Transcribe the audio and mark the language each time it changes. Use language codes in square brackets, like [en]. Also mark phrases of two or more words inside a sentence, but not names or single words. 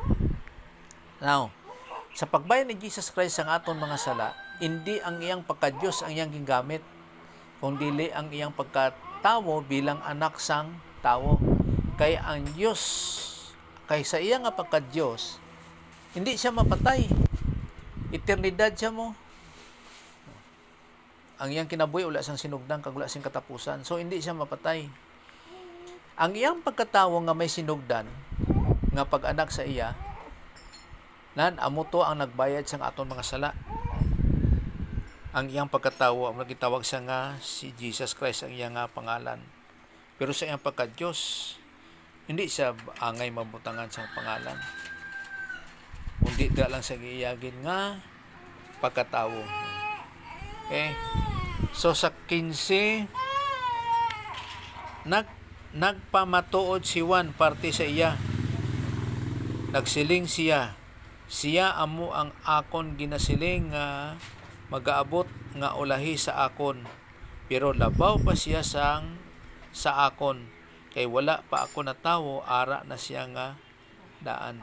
[hil] Now, sa pagbayad ni Jesus Christ ang aton mga sala, hindi ang iyang pagka-Diyos ang iyang gingamit, kundi ang iyang pagkatawo bilang anak sang tawo. Kay ang Diyos, kay sa iyang nga pagka-Diyos, hindi siya mapatay. Eternidad siya mo. Ang iyang kinabuhi, wala siyang sinugdan, kag wala siyang katapusan. So, hindi siya mapatay. Ang iyang pagkatawo nga may sinugdan, nga pag-anak sa iya, amo to ang nagbayad sang aton mga sala. Ang iyang pagkatawo, ang nagitawag siya nga si Jesus Christ ang iyang nga pangalan. Pero sa iyang pagka-Diyos, hindi siya angay mabutangan sa pangalan. Kundi lang sa giyagin nga pagkatawo. Okay? So sa 15, nagpamatuod si Juan parte sa iya. Nagsiling siya amo ang akon ginasiling nga magaabot nga ulahi sa akon, pero labaw pa siya sa akon, kay wala pa ako natawo, ara na siya nga daan.